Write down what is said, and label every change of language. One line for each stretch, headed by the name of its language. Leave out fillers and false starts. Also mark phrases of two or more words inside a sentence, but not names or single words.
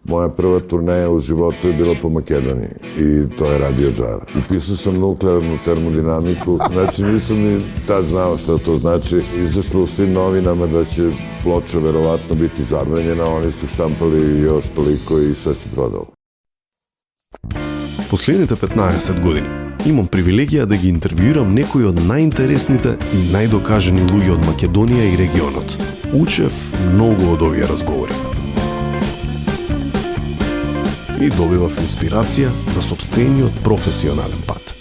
Serbian: Moja prva turneja u životu je bila po Makedoniji i to je Radio Džara. Upisao sam nuklearnu termodinamiku, znači nisam ni tad znao šta to znači. Izašlo u svim novinama da će ploča verovatno biti zabranjena, oni su štampali još toliko i sve se prodalo.
Macedonian: Последните 15 години имам привилегија да ги интервјуирам некои од најинтересните и најдокажани луѓе од Македонија и регионот. Учев многу од овие разговори. И добивав инспирација за сопствениот професионален пат.